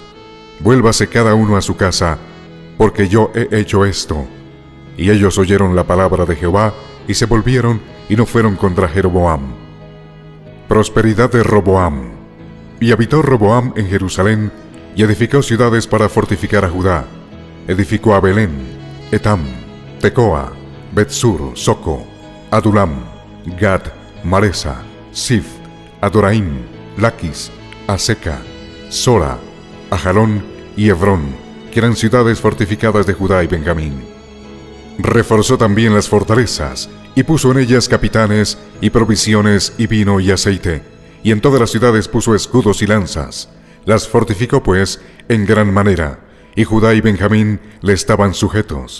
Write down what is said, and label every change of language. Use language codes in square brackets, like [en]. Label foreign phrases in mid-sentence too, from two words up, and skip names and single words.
[es] Vuélvase cada uno a su casa, porque yo he hecho esto. Y ellos oyeron la palabra de Jehová, y se volvieron, y no fueron contra Jeroboam. Prosperidad de Roboam. Y habitó Roboam en Jerusalén, y edificó ciudades para fortificar a Judá. Edificó a Belén, Etam, Tecoa, Betsur, Soco, Adulam, Gad, Maresa, Sif, Adoraim, Laquis, Aseca, Sora, Ajalón y Hebrón, que eran ciudades fortificadas de Judá y Benjamín. Reforzó también las fortalezas, y puso en ellas capitanes, y provisiones, y vino y aceite, y en todas las ciudades puso escudos y lanzas. Las fortificó pues en gran manera, y Judá y Benjamín le estaban sujetos.